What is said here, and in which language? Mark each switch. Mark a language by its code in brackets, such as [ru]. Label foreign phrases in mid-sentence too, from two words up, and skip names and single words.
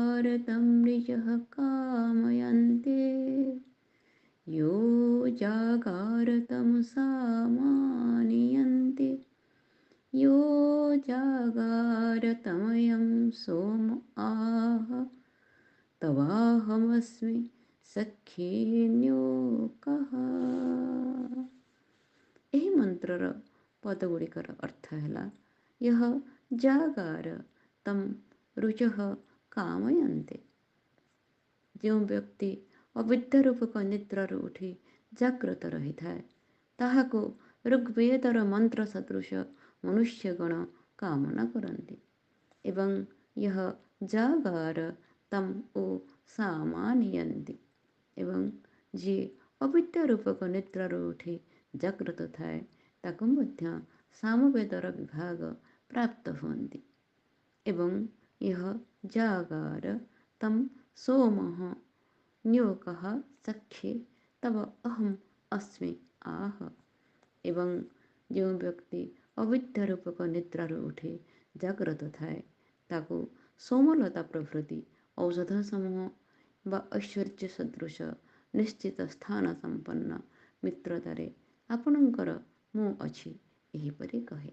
[sa] जागारतं ऋचः कामयन्ते यो जागारतमसा मानियन्ते यो जागारतमयं सोम आह तवाहमस्मि सख्येन्योकः। [or] ଏହି ମନ୍ତ୍ରର ପଦଗୁଡ଼ିକର ଅର୍ଥ ହେଲା [sa] यह जागार तम ରୁଚଃ କାମୟନ୍ତେ। [or] ଯେଉଁ ବ୍ୟକ୍ତି ଅବିଦ୍ୟା ରୂପକ ନିଦ୍ରାରୁ ଉଠି ଜାଗ୍ରତ ରହିଥାଏ ତାହାକୁ ଋଗ୍ବେଦର ମନ୍ତ୍ର ସଦୃଶ ମନୁଷ୍ୟଗଣ କାମନା କରନ୍ତି। ଏବଂ [sa] यह जागार तम ଓ ସାମାନିୟନ୍ତି [or] ଏବଂ ଯିଏ ଅବିଦ୍ୟା ରୂପକ ନିଦ୍ରାରୁ ଉଠି ଜାଗ୍ରତ ଥାଏ ତାକୁ ମଧ୍ୟ ସାମବେଦର ବିଭାଗ ପ୍ରାପ୍ତ ହୁଅନ୍ତି। [sa] ଏବଂ यह जागार तम सोमः न्योकः सख्ये तव अहम अस्मि आह। [or] ଏବଂ ଯେଉଁ ବ୍ୟକ୍ତି ଅବିଦ୍ୟା ରୂପକ ନିଦ୍ରାରୁ ଉଠି ଜାଗ୍ରତ ଥାଏ ତାକୁ ସୋମଲତା ପ୍ରଭୃତି ଔଷଧ ସମୂହ ବା ଐଶ୍ୱର୍ଯ୍ୟ ସଦୃଶ ନିଶ୍ଚିତ ସ୍ଥାନ ସମ୍ପନ୍ନ ମିତ୍ରତାରେ ଆପଣଙ୍କର ମୁଁ ଅଛି ଏହିପରି କହେ।